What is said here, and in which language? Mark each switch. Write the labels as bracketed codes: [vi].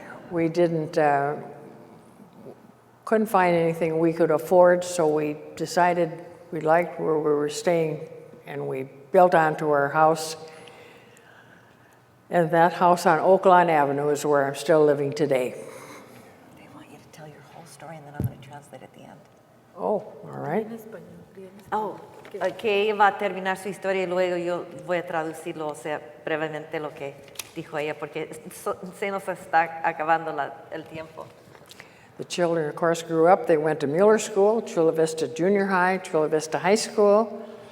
[en] We couldn't find anything we could afford, so we decided we liked where we were staying, and we built onto our house. And that house on Oak Lawn Avenue is where I'm still living today. They want you to tell your whole story, and then I'm going to translate at the end. Oh, all right. [es] Que ella va a terminar su historia y luego yo voy a traducirlo, o sea, brevemente lo que dijo ella, porque se nos está acabando el tiempo. [en] The children, of course, grew up. They went to Mueller School, Chula Vista Junior High, Chula Vista High School.